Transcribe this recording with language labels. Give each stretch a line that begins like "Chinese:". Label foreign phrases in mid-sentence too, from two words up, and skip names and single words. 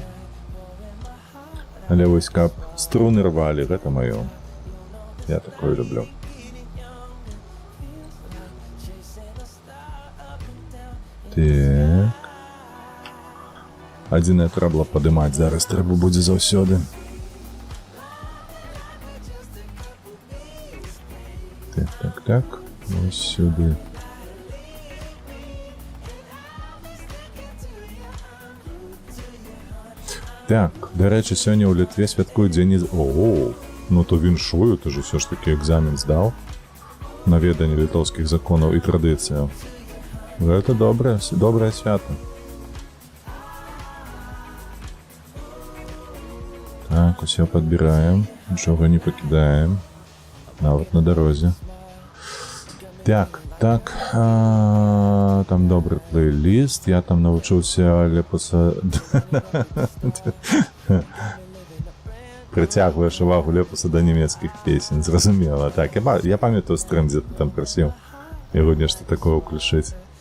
Belarusian: Але вось каб струны рвалі, гэта маё. Я такое люблю. Так. Адзінае трэба падымаць, зараз трэба будзе заўсёды.
Ukrainian: Так, ось сюди. Так, до речі, сьогодні у Литві святкують День... Ого, ну то віншую, ти ж все ж таки екзамен здав на ведення литовських законів і традицій. Це добре свято. Так, усе підбираємо, нічого не покидаємо, навіть на дорозі.
Belarusian: Так, там добрый плейлист, я там навучыўся лепуса... Прыцягваеш увагу лепуса да нямецкіх песень, зразумела. Так, я памятаю стрым, дзе ты там прасіў яго нешта такое ўключыць.